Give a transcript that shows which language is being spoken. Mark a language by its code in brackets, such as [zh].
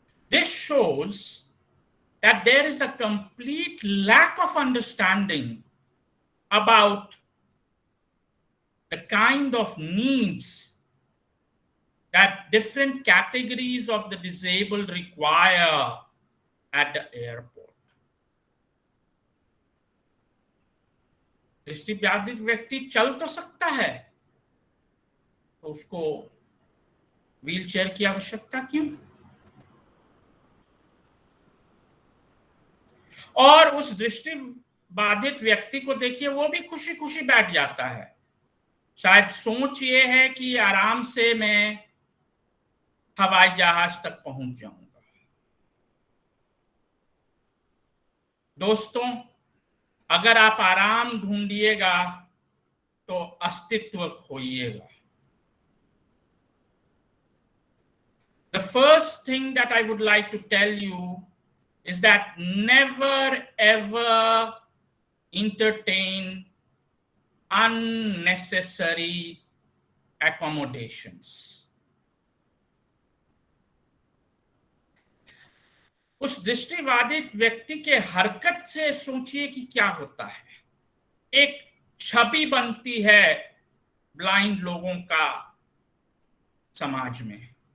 [en] This shows that there is a complete lack of understanding about the kind of needs that different categories of the disabled require at the airport. [hi] दृष्टिबाधित व्यक्ति चल तो सकता है, तो उसको wheelchair की आवश्यकता क्यों? और उस दृष्टिबाधित व्यक्ति को देखिए, वो भी खुशी खुशी बैठ जाता है। शायद सोच ये है कि आराम से मैं हवाई जहाज तक पहुंच जाऊंगा। दोस्तों, अगर आप आराम ढूंढिएगा तो अस्तित्व खोइएगा। [en] The first thing that I would like to tell you is that never ever entertain unnecessary accommodations. [hi] उस दृष्टिबाधित व्यक्ति के हरकत से सोचिए कि क्या होता है। एक छवि बनती है ब्लाइंड लोगों का समाज में।